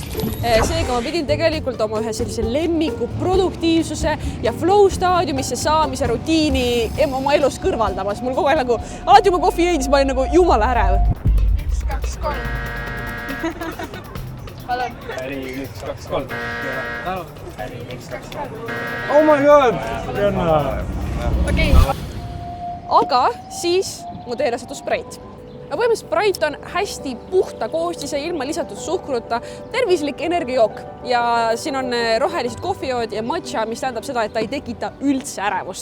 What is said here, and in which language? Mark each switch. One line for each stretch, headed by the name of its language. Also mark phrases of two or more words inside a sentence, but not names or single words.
Estonian: Seega ma pidin tegelikult oma ühe sellise lemmiku produktiivsuse ja flow staadiumisse saamise rutiini oma elus kõrvaldama. Mul kogu aeg nagu, alati juba kohvi jõin, siis ma olin nagu jumala ärev. 1, 2, 3. Palun. 1, 2, 3. Äri, 1, 2, 3.
English: Oh my god!
Estonian: Okei. Aga siis mu teele sattus Sprite. Põhimõtteliselt Sprite on hästi puhta koostise, ilma lisatud suhkruta, tervislik energiajook. Ja siin on rohelised kohvijood ja matcha, mis tähendab seda, et ta ei tekita üldse ärevust.